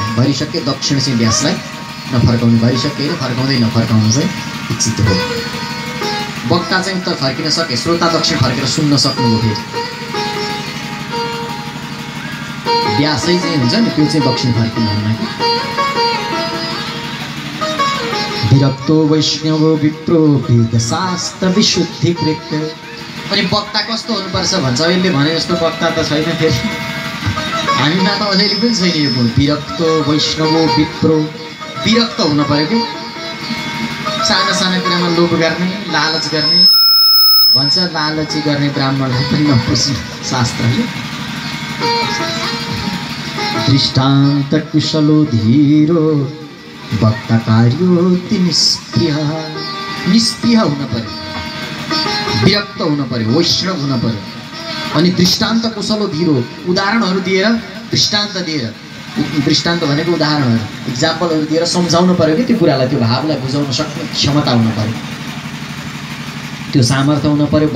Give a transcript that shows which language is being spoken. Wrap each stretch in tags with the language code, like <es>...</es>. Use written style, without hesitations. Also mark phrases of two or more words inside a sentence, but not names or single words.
<ne>भरिसके दक्षिण चाहिँ व्यासलाई नफर्काउने, भरिसके फर्काउँदै नफर्काउनु चाहिँ उचित हो। वक्ता चाहिँ उत्तर फर्किन सके, श्रोता दक्षिण फर्केर सुन्न सक्नुभयो। फेरि व्यासै चाहिँ हुन्छ नि त्यो चाहिँ दक्षिण फर्किनु हुन्न।</ne> <sa>विरक्तो वैष्णवो विप्रो वेदशास्त्र विशुद्धिकृत।</sa> <ne>अनि वक्ता कस्तो हुनुपर्छ भन्छ। अहिले भने जस्तो वक्ता त छैन। फेरि हामीमा त अझैले पनि छैन यो गुण।</ne> <sa>विरक्तो वैष्णवो विप्रो,</sa> <ne>विरक्त हुनु पऱ्यो कि साना साना कुरामा लोभ गर्ने, लालच गर्ने भन्छ। लालची गर्ने ब्राह्मणलाई पनि नपुज्नु शास्त्रले।</ne> <sa>दृष्टान्त कुशलो धीरो वक्ता कार्योति निष्प्रिय।</sa> <ne>निष्प्रिय हुन पर्यो, विरक्त हुन पर्यो, वैष्णव हुन पर्यो। अनि</ne> <sa>दृष्टान्त कुशलो धीरो,</sa> <ne>उदाहरणहरू दिएर, दृष्टान्त दिएर, दृष्टान्त भनेको उदाहरणहरू, इक्जाम्पलहरू दिएर सम्झाउनु पर्यो कि त्यो कुरालाई, त्यो भावलाई बुझाउन सक्ने क्षमता हुन पर्यो, त्यो सामर्थ्य हुन पर्यो।</ne>